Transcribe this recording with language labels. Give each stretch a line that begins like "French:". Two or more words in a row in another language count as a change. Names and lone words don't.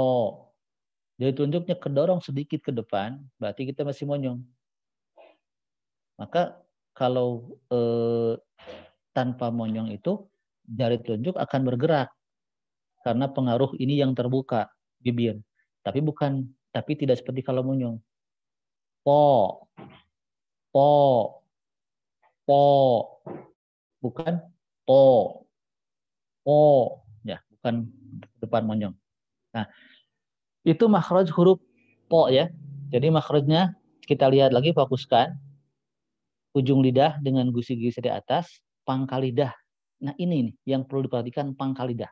Indonesian: Jari telunjuknya kedorong sedikit ke depan, berarti kita masih monyong. Maka kalau tanpa monyong itu, jari telunjuk akan bergerak. karena pengaruh ini yang terbuka bibir. Tapi tidak seperti kalau munyung. Po, po, po, bukan po, po, ya, bukan depan munyung. Nah, itu makhraj huruf po ya. Jadi makhrajnya kita lihat lagi, fokuskan ujung lidah dengan gusi-gusi di atas, pangkal lidah. Nah, ini nih yang perlu diperhatikan, pangkal lidah.